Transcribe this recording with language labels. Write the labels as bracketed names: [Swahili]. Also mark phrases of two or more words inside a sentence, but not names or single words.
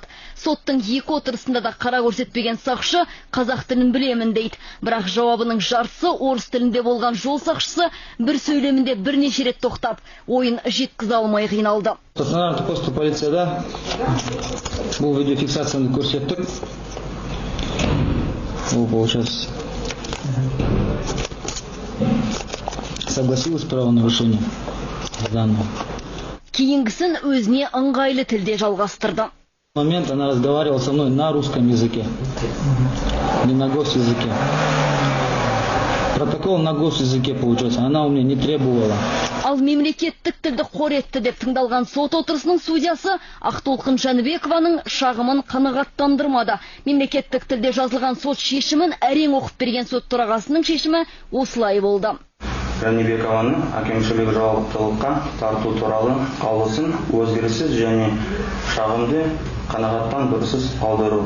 [Kazakh] Соттың 2 отырысында да қара көрсетпеген сақшы қазақ тілін білемін дейді. Бірақ жауабының жартысы орыс тілінде болған жол сақшысы бір сөйлемінде бірнеше рет тоқтап, ойын жеткізе алмай қиналды. Қостанай посту полицияда бұл видеофиксацияны көрсеттік. [Russian] Ол получается согласилась право нарушения данного. [Kazakh] Кейінгісін өзіне ыңғайлы тілде жалғастырды. [Russian] В момент она разговаривала со мной на русском языке, не на госязыке. Протокол на госязыке получается, она у меня не требовала. [Kazakh] Ал мемлекеттік тілді қор етті деп тыңдалған сот отырысының судьясы Ақтолқын Жәнібекованың шағымын қанағаттандырмады. Мемлекеттік тілде жазылған сот шешімін әрең оқып берген сот төрағасының шешімі осылай болды. Жәнібекованың әкімшілік жауаптылыққа тарту туралы қаулысын өзгеріссіз және шағымды қанағаттандырусыз қалдыру.